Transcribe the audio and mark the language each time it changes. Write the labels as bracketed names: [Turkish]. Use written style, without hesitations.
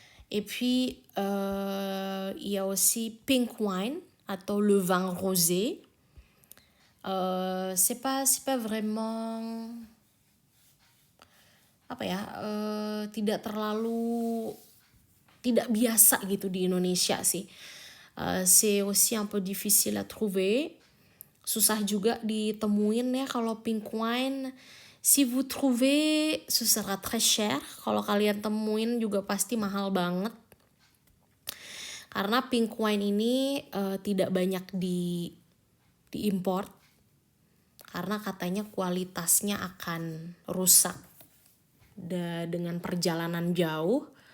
[French] Et puis il y a aussi pink wine atau le vin rosé. C'est pas vraiment [Indonesian] apa ya, tidak terlalu tidak biasa gitu di Indonesia sih. [French] C'est aussi un peu difficile à trouver. [Indonesian] Susah juga ditemuin ya kalau pink wine. [French] Si vous trouvez, ce sera très cher. [Indonesian] Kalau kalian temuin juga pasti mahal banget. Karena pink wine ini tidak banyak diimport. Karena katanya kualitasnya akan rusak dengan perjalanan jauh.